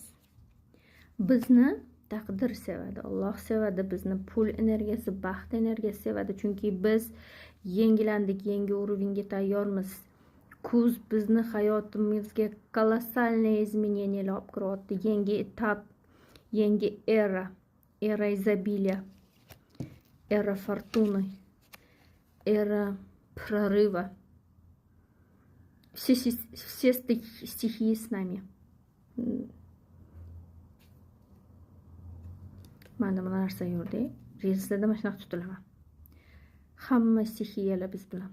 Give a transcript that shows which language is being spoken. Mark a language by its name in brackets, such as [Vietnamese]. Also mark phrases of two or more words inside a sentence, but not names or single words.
[Uzbek] Bizni taqdir sevadi, Alloh sevadi, bizni pul energiyasi, baxt energiyasi sevadi. Chunki biz yangilandik, yangi уровеньga tayyormiz. Kuz bizni hayotimizga kolossalniy изменениyalar olib kiryapti. Yangi etap, yangi era, [Russian] эра изобилия, эра фортуны, эра прорыва. Все стихии с нами. [Uzbek] Mana bu narsa yurdi. Reelslarda mana shunaqa tutilaman. Hamma stixiyalar biz bilan.